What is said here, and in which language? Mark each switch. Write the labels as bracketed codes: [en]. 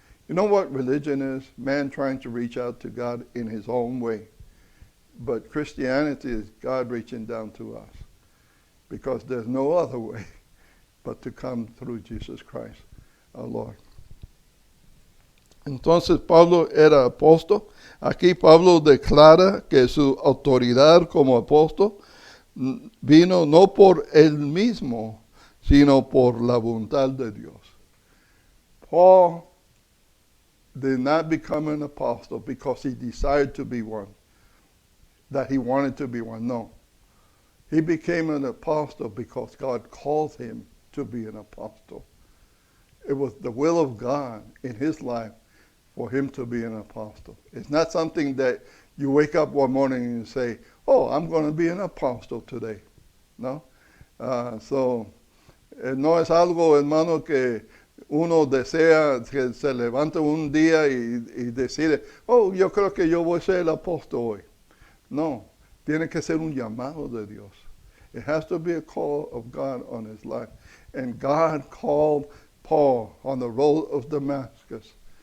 [en] You know what religion is? Man trying to reach out to God in his own way. But Christianity is God reaching down to us, because there's no other way but to come through Jesus Christ, our Lord. [es] Entonces Pablo era apóstol. Aquí Pablo declara que su autoridad como apóstol vino no por él mismo, sino por la voluntad de Dios. [en] Paul did not become an apostle because he desired to be one, that he wanted to be one. No. He became an apostle because God called him to be an apostle. It was the will of God in his life for him to be an apostle. It's not something that you wake up one morning and say, oh, I'm going to be an apostle today. No. [es] No es algo, hermano, que uno desea que se levante un día y decide, oh, yo creo que yo voy a ser el apóstol hoy. No, tiene que ser un llamado de Dios. [en] It has to be a call of God on his life. And God called Paul on the road of Damascus.